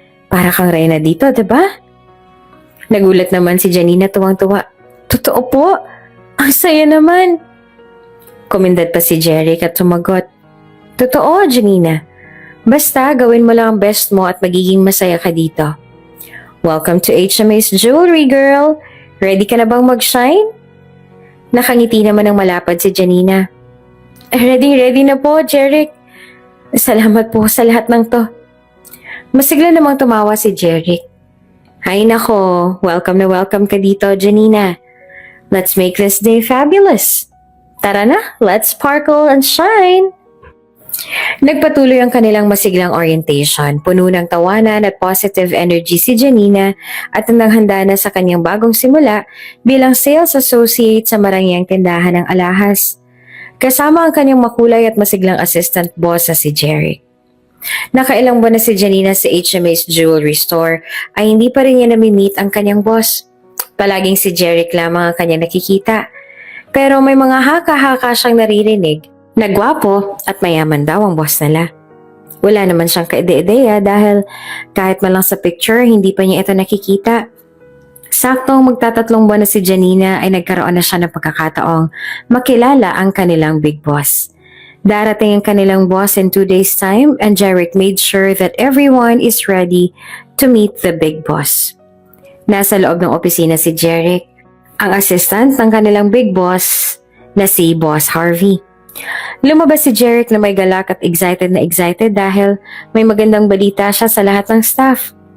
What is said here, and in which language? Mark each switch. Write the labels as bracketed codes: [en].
[tl] Para kang reyna dito, diba? Nagulat naman si Janina tuwang-tuwa. Totoo po? Ang saya naman. Kumindat pa si Jeric at sumagot. Totoo, Janina. Basta, gawin mo lang ang best mo at magiging masaya ka dito. [en] Welcome to HMA's Jewelry, girl. [tl] Ready ka na bang mag-shine? Nakangiti naman ng malapad si Janina. Ready na po, Jeric. Salamat po sa lahat ng to. Masigla namang tumawa si Jeric. Ay nako, welcome na welcome ka dito, Janina. [en] Let's make this day fabulous. [tl] Tara na, [en] let's sparkle and shine. [tl] Nagpatuloy ang kanilang masiglang orientation, puno ng tawanan at positive energy si Janina at handa na sa kanyang bagong simula bilang sales associate sa marangyang tindahan ng alahas. Kasama ang kanyang makulay at masiglang assistant boss na si Jerry. Nakailang buwan na si Janina sa HMA's Jewelry Store ay hindi pa rin niya nami-meet ang kanyang boss. Palaging si Jeric lamang ang kanyang nakikita. Pero may mga haka-haka siyang naririnig na gwapo at mayaman daw ang boss nila. Wala naman siyang kaide-ideya dahil kahit man lang sa picture hindi pa niya ito nakikita. Saktong magtatatlong buwan na si Janina ay nagkaroon na siya ng pagkakataong makilala ang kanilang big boss. Darating ang kanilang boss [en] in 2 days time and Jeric made sure that everyone is ready to meet the big boss. [tl] Nasa loob ng opisina si Jeric, ang assistant ng kanilang big boss na si Boss Harvey. Lumabas si Jeric na may galak at excited dahil may magandang balita siya sa lahat ng staff.